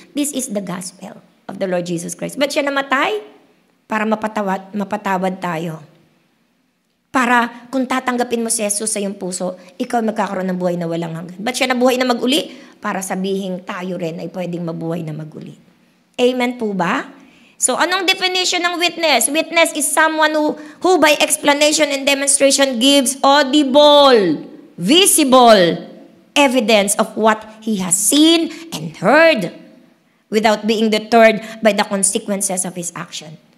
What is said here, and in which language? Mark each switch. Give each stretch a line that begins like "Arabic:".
English: This is the gospel of the Lord Jesus Christ.
Filipino: Ba't siya namatay? Para mapatawad tayo. Para kung tatanggapin mo si Jesus sa iyong puso, ikaw magkakaroon ng buhay na walang hanggan. Ba't siya nabuhay na maguli? Para sabihin tayo rin ay pwedeng mabuhay na maguli. Amen po ba? So anong definition ng witness?
English: Witness is someone who by explanation and demonstration gives audible, visible evidence of what he has seen and heard without being deterred by the consequences of his action.